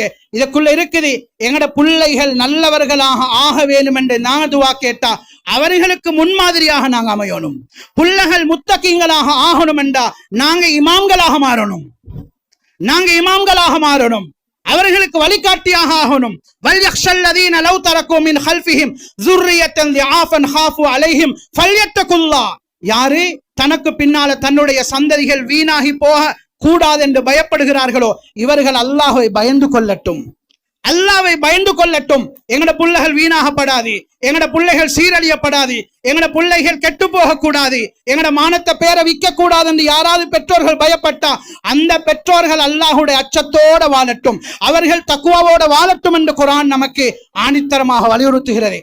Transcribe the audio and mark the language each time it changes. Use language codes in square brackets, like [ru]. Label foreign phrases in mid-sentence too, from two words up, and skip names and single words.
[ta] இதுக்குள்ள இருக்குது, எங்கட பிள்ளைகள் நல்லவர்களாக ஆக வேண்டும் என்று நாங்க துஆ கேட்டா அவர்களுக்கு முன்மாதிரியாக நாங்க அமையணும். பிள்ளைகள் முத்தகீங்களாக ஆகணும் என்றா நாங்க இமாம்களாக மாறணும். அவர்களுக்கு வழிகாட்டியாக ஆகணும். [ar] وليخش الذين لو تركوا من خلفهم ذُرِّيَّةً ضِعَافًا خَافُوا عَلَيْهِمْ فَلْيَتَّقُوا اللَّهَ. [ta] யாரு தனக்கு பின்னால தன்னுடைய சந்ததிகள் வீணாகி போக கூடாது என்று பயப்படுகிறார்களோ இவர்கள் அல்லாஹ்வை பயந்து கொள்ளட்டும். எங்கட பிள்ளைகள் வீணாகப்படாது, எங்கட பிள்ளைகள் சீரழியப்படாது, எங்கட பிள்ளைகள் கெட்டு போக கூடாது, எங்கட மானத்தை பேரை விற்க கூடாது என்று யாராவது பெற்றோர்கள் பயப்பட்டா அந்த பெற்றோர்கள் அல்லாஹுடைய அச்சத்தோட வாழட்டும், அவர்கள் தக்குவாவோட வாழட்டும் என்று குர்ஆன் நமக்கு ஆணித்தரமாக வலியுறுத்துகிறது.